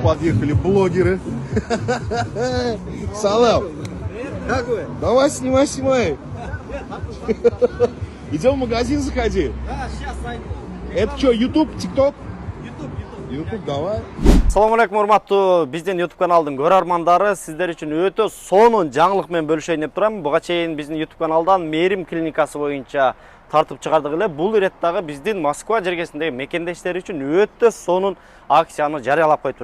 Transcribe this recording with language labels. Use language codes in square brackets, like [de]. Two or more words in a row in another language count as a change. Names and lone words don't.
[ru] подъехали блогеры. Салам. Как вы? Давай, снимай. Идем в магазин, заходи. Да, сейчас зайду. Это что, YouTube, TikTok? YouTube, давай. [ar] السلام عليكم [ky] урматтуу биздин YouTube каналдын көрөрмандары, сиздер үчүн өтө сонун жаңылык менен бөлүшөйүн деп турам. Буга чейин биздин YouTube каналдан Мээрим клиникасы боюнча тартып чыгардык эле. Бул ирет дагы биздин Москва жергесиндеги мекендештер үчүн өтө сонун акцияны жарыялап коюптур.